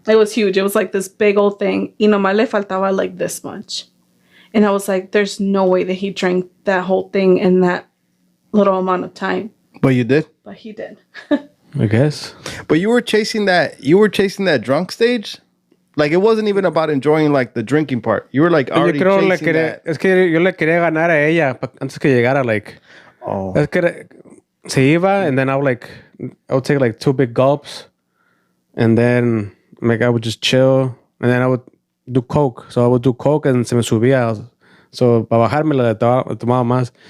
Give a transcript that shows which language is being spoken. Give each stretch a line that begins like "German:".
English: It was huge. It was like this big old thing.
Spanish: Y nomás le faltaba
English: like this much. And I was like, there's no way that he drank that whole thing in that little amount of time. But you did. But he did. I guess. But you were chasing that drunk stage. Like, it wasn't even about enjoying like the drinking part. You were like already
Spanish: Yo creo
English: chasing that.
Spanish: es que yo le quería ganar a ella antes que llegara, like.
English: Oh.
Spanish: Es que se iba,
English: and then I would take like 2 big gulps, and then like I would just chill, and then I would do coke. So I would do coke and
Spanish: se me subía. So para bajarme la tomaba más.